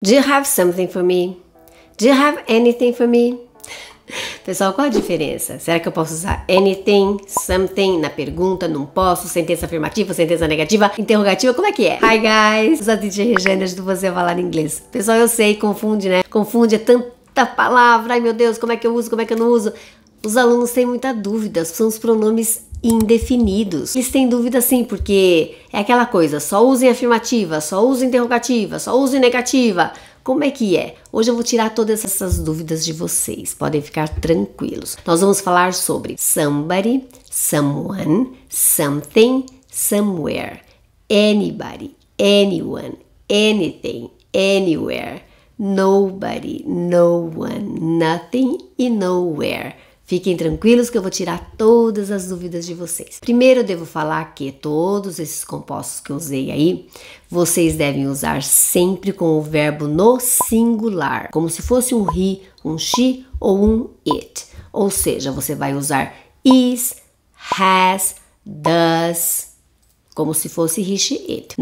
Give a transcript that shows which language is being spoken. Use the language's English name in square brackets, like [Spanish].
[English] Do you have something for me? Do you have anything for me? [Portuguese] Pessoal, qual a diferença? Será que eu posso usar anything, something na pergunta? Não posso? Sentença afirmativa, sentença negativa, interrogativa? Como é que é? [English] Hi guys! [Portuguese] Sou a DJ Regiane do Você Falar Inglês. Pessoal, eu sei, confunde, né? Confunde, é tanta palavra. Ai meu Deus, como é que eu uso, como é que eu não uso? Os alunos têm muita dúvida, são os pronomes indefinidos. Eles têm dúvida sim, porque é aquela coisa, só usem afirmativa, só usem interrogativa, só usem negativa. Como é que é? Hoje eu vou tirar todas essas dúvidas de vocês, podem ficar tranquilos. Nós vamos falar sobre somebody, someone, something, somewhere, anybody, anyone, anything, anywhere, nobody, no one, nothing e nowhere. Fiquem tranquilos que eu vou tirar todas as dúvidas de vocês. Primeiro eu devo falar que todos esses compostos que eu usei aí, vocês devem usar sempre com o verbo no singular, como se fosse um he, um she ou um it. Ou seja, você vai usar is, has, does, como se fosse he, she, it.